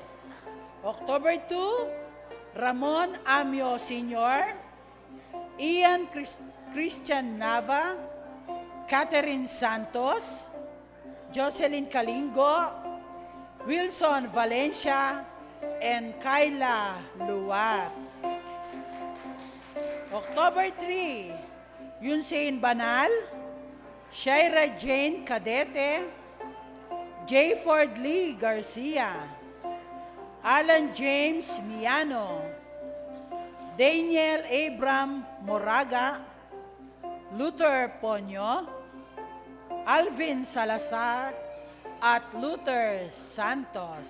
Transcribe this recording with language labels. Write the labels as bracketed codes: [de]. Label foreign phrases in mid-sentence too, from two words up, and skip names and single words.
[en] October 2, Ramon Amio Sr., Ian Christian Nava, Catherine Santos, Jocelyn Kalingo, Wilson Valencia, and Kyla Luwat. October 3, Yunsein Banal, Shaira Jane Cadete, J. Ford Lee Garcia, Alan James Miano, Daniel Abram Moraga, Luther Ponyo, Alvin Salazar, at Luther Santos.